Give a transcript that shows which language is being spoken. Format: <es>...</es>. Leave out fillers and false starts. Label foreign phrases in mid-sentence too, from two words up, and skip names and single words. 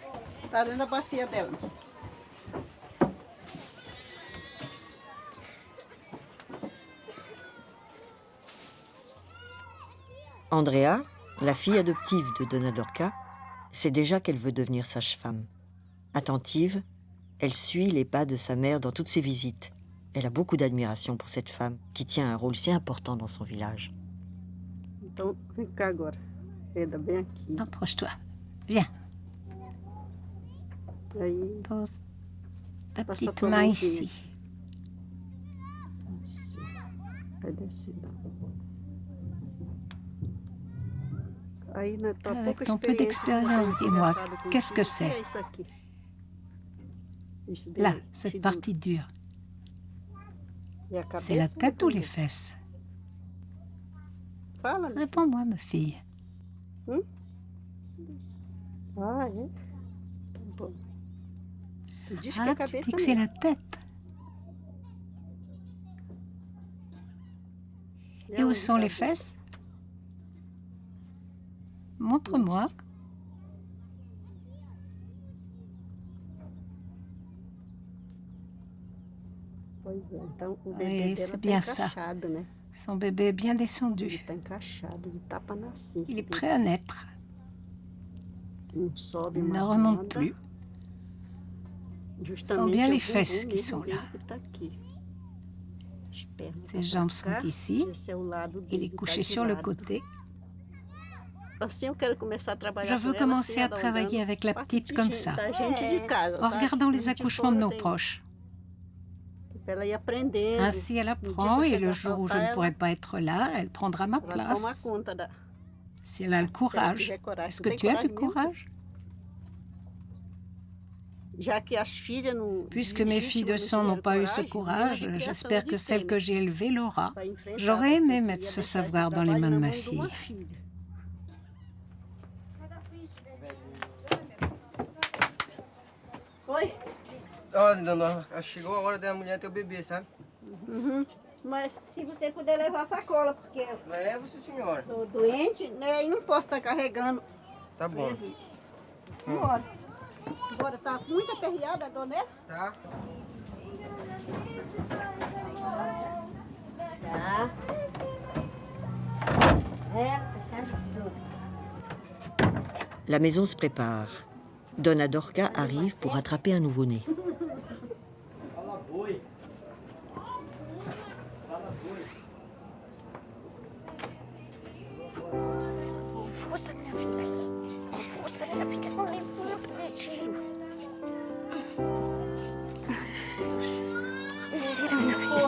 <pt>Tá dentro da bacia dela.</pt> <fr>Andrea, la fille adoptive de Dona Dorca, sait déjà qu'elle veut devenir sage-femme. Attentive, elle suit les pas de sa mère dans toutes ses visites. Elle a beaucoup d'admiration pour cette femme qui tient un rôle si important dans son village.</fr> <pt>Então, vem cá agora. Eda, bem aqui.</pt> <fr>Approche-toi. Viens.</fr> <pt>Aí,</pt> <fr>Pose ta</fr> <pt>Passe</pt> <fr>petite</fr> <pt>tua</pt> <fr>main</fr> <pt>mãozinha.</pt> <fr>ici.</fr> <pt>assim. Vai descer. Aí, na tua</pt> <fr>Avec</fr> <pt>pouca</pt> <fr>ton peu d'expérience, dis-moi, qu'est-ce que c'est?</fr> <pt>É isso aqui. Isso daí,</pt> <fr>Là,</fr> <pt>esse</pt> <fr>cette</fr> <pt>duro.</pt> <fr>partie dure.</fr> <pt>E a cabeça,</pt> <fr>C'est la tête ou les</fr> <pt>tudo.</pt> <fr>fesses?</fr> <pt>Fala, né?</pt> <fr>Réponds-moi, ma fille.</fr> <pt>Ah, é? Bom. Tu diz que</pt> <fr>Ah,</fr> <pt>a</pt> <fr>tu dis</fr> <pt>cabeça</pt> <fr>que c'est</fr> <pt>mesmo.</pt> <fr>la tête. Et où sont les fesses? Montre-moi.</fr> <pt>Pois é, então o</pt> <fr>Oui,</fr> <pt>bebê</pt> <fr>c'est</fr> <pt>dela tá</pt> <fr>bien ça.</fr> <pt>encaixado, né?</pt> <fr>Son bébé est bien</fr> <pt>Ele</pt> <fr>descendu.</fr> <pt>tá encaixado, ele tá pra nascer.</pt> <fr>Il</fr> <pt>esse</pt> <fr>est</fr> <pt>bebê.</pt> <fr>prêt à naître.</fr> <pt>Não sobe</pt> <fr>Il ne</fr> <pt>mais</pt> <fr>remonte</fr> <pt>nada.</pt> <fr>plus.</fr> <pt>Justamente</pt> <fr>bien</fr> <pt>é o</pt> <fr>les fesses</fr> <pt>bumbum</pt> <fr>qui</fr> <pt>mesmo</pt> <fr>sont</fr> <pt>dele</pt> <fr>là.</fr> <pt>que tá aqui. As pernas</pt> <fr>Ses</fr> <pt>tá pra</pt> <fr>jambes sont</fr> <pt>cá,</pt> <fr>ici.</fr> <pt>esse é o lado</pt> <fr>Il</fr> <pt>dele,</pt> <fr>est</fr> <pt>tá</pt> <fr>couché</fr> <pt>de</pt> <fr>sur le</fr> <pt>lado.</pt> <fr>côté. Je veux commencer à travailler avec la petite comme ça, en regardant les accouchements de nos proches. Ainsi, elle apprend et le jour où je ne pourrai pas être là, elle prendra ma place. Si elle a le courage. Est-ce que tu as du courage? Puisque mes filles de sang n'ont pas eu ce courage, j'espère que celle que j'ai élevée l'aura. J'aurais aimé mettre ce savoir dans les mains de ma fille.</fr> <pt>Ó, dona, chegou a hora da mulher ter o bebê, sabe? Mas se você puder levar a sacola, porque Leva, senhora. eu tô doente, né? E não posso estar carregando. Tá bom. Bora. Bora, tá muito aperreada a dor, né? Tá. Tá. Fechado tudo.</pt> <fr>La maison se prépare. Donna Dorca arrive pour attraper un nouveau-né.</fr> <pt>Força, minha filha. Força, minha filha. Não leve o meu filho. Gira, minha filha.</pt>